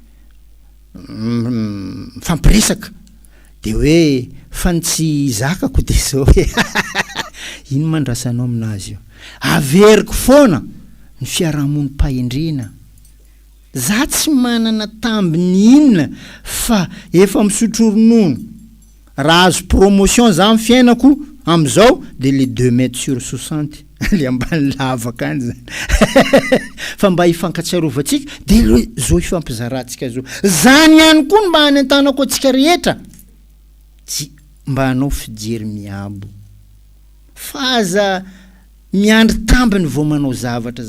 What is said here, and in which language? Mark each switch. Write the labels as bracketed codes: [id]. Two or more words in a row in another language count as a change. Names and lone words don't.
[mg] fampiresaka de hoe fa tsy zakako de zao hoe ino mandrasanao aminazy io averiko foana ny fiarahamonim-pahendrena za tsy manana tambiny inona fa efa misotro ronono raha azo promotion za amin'ny fiainako am'izao de le 2 [fr] mètres sur 60 [mg] le ambany lavaka any zany fa mba hifankatsiarovantsika de le zao ifampizarantsika zao zany ihany koa mba hanentanako atsika rehetra tsy mba hanao fijery miabo fa aza miandry tambiny vao manao zavatra